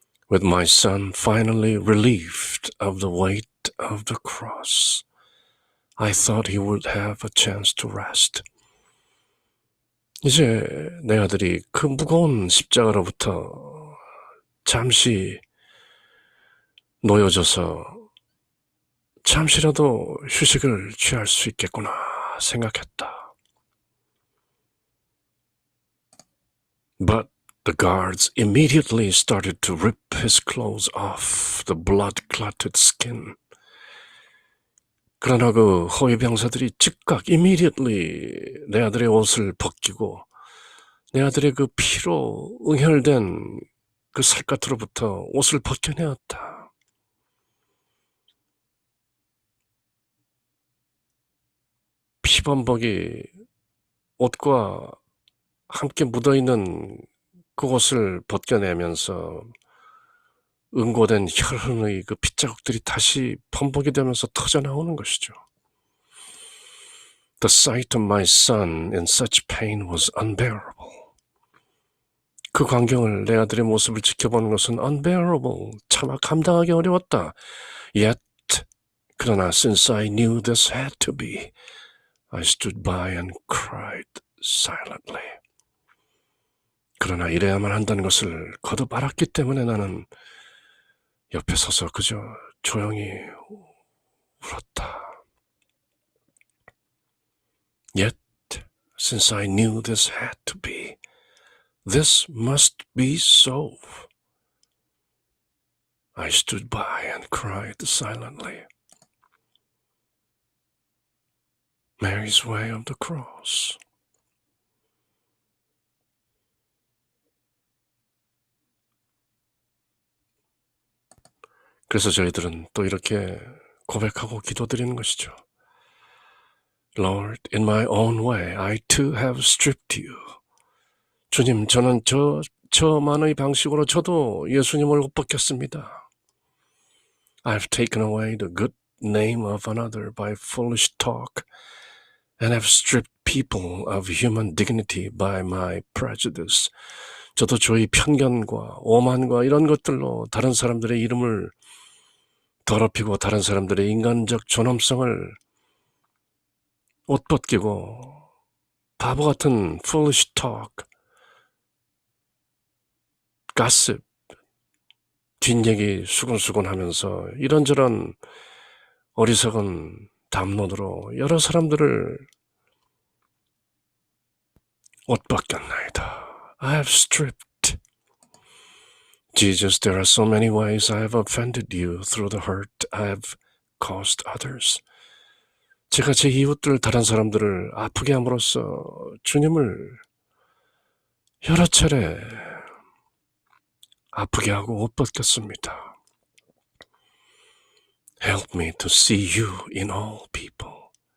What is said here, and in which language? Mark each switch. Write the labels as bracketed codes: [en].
[en] With my son finally relieved of the weight of the cross, I thought he would have a chance to rest. [ko] 이제 내 아들이 그 무거운 십자가로부터 잠시 놓여져서 잠시라도 휴식을 취할 수 있겠구나 생각했다. [en] But the guards immediately started to rip his clothes off the blood-clotted skin. [ko] 그러나 그 호위병사들이 즉각 immediately 내 아들의 옷을 벗기고 내 아들의 그 피로 응혈된 그 살갗으로부터 옷을 벗겨내었다. 피범벅이 옷과 함께 묻어있는 그것을 벗겨내면서 응고된 혈흔의 그 핏자국들이 다시 범벅이 되면서 터져나오는 것이죠. [en] The sight of my son in such pain was unbearable. [ko] 그 광경을 내 아들의 모습을 지켜보는 것은 unbearable, 차마 감당하기 어려웠다. [en] Yet, [ko] 그러나 [en] since I knew this had to be, I stood by and cried silently. [ko] 그러나 이래야만 한다는 것을 거듭 알았기 때문에 나는 옆에 서서 그저 조용히 울었다. [en] Yet, since I knew this had to be, This must be so. I stood by and cried silently. Mary's way of the cross. [ko] 그래서 저희들은 또 이렇게 고백하고 기도드리는 것이죠. [en] Lord, in my own way, I too have stripped you. [ko] 주님, 저는 저만의 방식으로 저도 예수님을 옷 벗겼습니다. [en] I've taken away the good name of another by foolish talk and have stripped people of human dignity by my prejudice. [ko] 저도 저의 편견과 오만과 이런 것들로 다른 사람들의 이름을 더럽히고 다른 사람들의 인간적 존엄성을 옷 벗기고 바보 같은 [en] foolish talk, gossip, [ko] 뒷얘기 수근수근 하면서 이런저런 어리석은 담론으로 여러 사람들을 옷 벗겼나이다. [en] I have stripped. Jesus, there are so many ways I have offended you through the hurt I have caused others. [ko] 제가 제 이웃들, 다른 사람들을 아프게 함으로써 주님을 여러 차례 아프게 하고 옷 벗겼습니다. [en] Help me to see you in all people.